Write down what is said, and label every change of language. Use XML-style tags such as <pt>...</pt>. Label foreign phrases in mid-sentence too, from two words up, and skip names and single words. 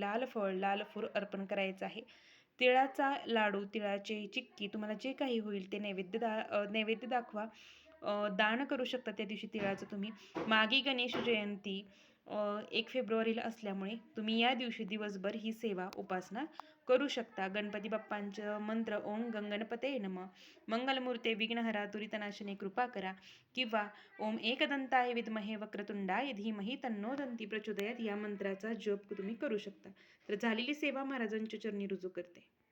<mr>लाल फळ, लाल फूल अर्पण करायचं आहे. तिळाचा लाडू, तिळाची चिक्की तुम्हाला जे काही होईल ते नैवेद्य दाखवा. दान करू शकता त्या दिवशी तिळाचं तुम्ही. मागी गणेश जयंती 1 फेब्रुवारीला असल्यामुळे तुम्ही या दिवशी दिवसभर ही सेवा उपासना करू शकता. गणपती बाप्पांचं मंत्र</mr> <sa>ओम गंगणपते नमः,</sa> <mr>मंगलमूर्ते विघ्नहरा दुरितनाशने कृपा करा किंवा</mr> <sa>ओम एकदंताय विद्महे वक्रतुंडाय धीमहि तन्नो दंती प्रचोदयात</sa> <mr>या मंत्राचा जप तुम्ही करू शकता. तर झालेली सेवा महाराजांच्या चरणी रुजू करते.</mr>